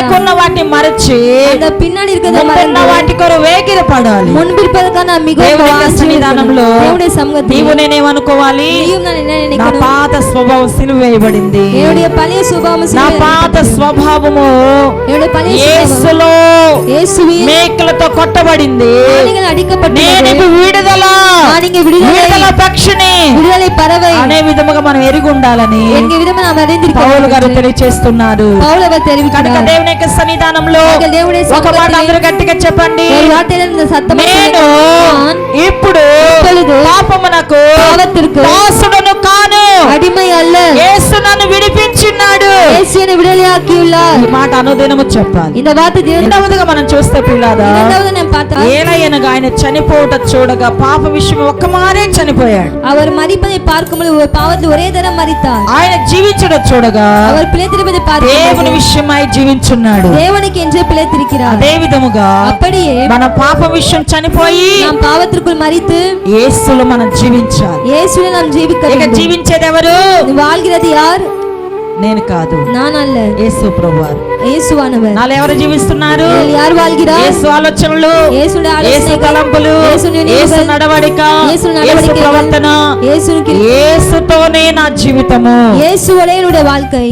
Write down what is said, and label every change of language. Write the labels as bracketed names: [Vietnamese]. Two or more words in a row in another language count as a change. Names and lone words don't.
[Telugu] వెనుకున్న వాటిని మరచి [Tamil] அந்த பின்னாடி இருக்கிறத [Telugu] ముందున్న వాటి కొరకు వేగిరపడాలి. [Tamil] முன்பிருப்பதற்கான [Telugu] దేవుని సన్నిధానంలో దేవుని సముఖத்தில் నీవు నేనేమనుకోవాలి? నా పాత స్వభావం సిలువ వేయబడింది. [Tamil] என்னுடைய பழைய சுபாவம் [Telugu] నా పాత స్వభావము [Tamil] என்னுடைய பழைய [Telugu] యేసులో [Tamil] இயேசுவின் [Telugu] మేకులతో కొట్టబడింది. [Tamil] ஆணிகள் அடிக்கப்பட்டது. [Telugu] నేను విడుదల విడుదల పక్షిని విడుదల పరవై అనే విధముగా మనం ఎరిగి ఉండాలని [Tamil] என்கிற விதமா நாம் அறிந்திருக்கிறோம். [Telugu] పౌలు గారు తెలియజేస్తున్నారు. పౌలు గారు తెలియజేస్తున్నారు. కనుక దేవుని యొక్క సన్నిధానంలో ఒక మాట అందరూ గట్టిగా చెప్పండి. నేను ఇప్పుడు పాపమునకు దాసుడను కాను, [Tamil] அடிமை அல்ல. [Telugu] యేసు నన్ను విడిపించినాడు. [Tamil] యేసు என்னை விடுதலையாக்கியுள்ளார். [Telugu] ఈ మాట అనుదినము చెప్పాలి. [Tamil] இந்த வார்த்தை [Telugu] రెండవదిగా మనం చూస్తే పిల్లారా, [Tamil] இரண்டாவது நான் பார்த்தா [Telugu] ఏలయనగా ఆయన చనిపోవట చూడగా పాప విషయం ఒక్కమారే చనిపోయాడు. [Tamil] அவர் மரிப்பதை பார்க்கும்போது ஒரு பாவத்தில் ஒரே தரம் மரித்தார். [Telugu] ఆయన జీవించడం చూడగా [Tamil] அவர் பிழைத்திருப்பதை பார்த்து [Telugu] దేవుని విషయమై జీవించున్నాడు. [Tamil] தேவனுக்கு என்று பிழைத்திருக்கிறார். [Telugu] అదే విధముగా [Tamil] அப்படியே [Telugu] మన పాప విషయం చనిపోయి [Tamil] நாம் பாவத்திற்குள் மரித்து [Telugu] యేసులో మనం జీవించాలి. [Tamil] இயேசுவில் நாம் ஜீவிக்க [Telugu] ఇక [Tamil] வேண்டும். [Telugu] జీవించేది ఎవరు? [Tamil] வாழ்கிறது யார்? [Telugu] నేను కాదు, [Tamil] நான் அல்ல, [Telugu] యేసు ప్రభువారు. [Tamil] இயேசுவானவர். [Telugu] నాలో ఎవరు జీవిస్తున్నారు? [Tamil] யார் வாழ்கிறார்? [Telugu] యేసు ఆలోచనలు, యేసు తలంపులు, యేసు నడవడిక, యేసు ప్రవర్తన, యేసుతోనే నా జీవితము. [Tamil] இயேசுவோட என்னுடைய வாழ்க்கை.